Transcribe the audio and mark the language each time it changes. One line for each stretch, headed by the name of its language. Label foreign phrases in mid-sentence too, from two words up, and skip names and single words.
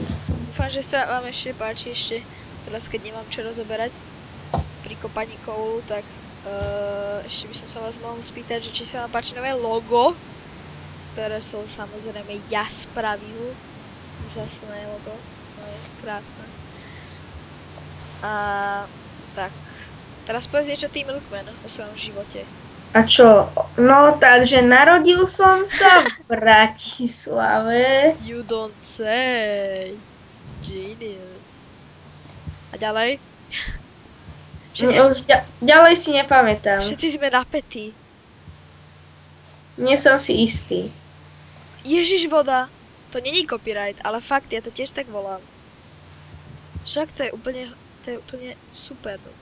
Slovak: Dúfam, že sa vám ešte páči teraz keď nemám čo rozoberať pri kopaní koulu, tak ešte by som sa vás mohol spýtať, že či sa vám páči nové logo, ktoré som samozrejme ja spravil. Úžasné logo, no je krásne. A tak, teraz povedz niečo ty, Milkman, o svojom živote. A čo? No, takže narodil som sa v Bratislave.
English: You don't say. Genius.
Slovak: A ďalej? Už ďalej si nepamätám. Všetci sme napätí. Nie som si istý. Ježiš voda. To není copyright, ale fakt, ja to tiež tak volám. Však to je úplne super toto.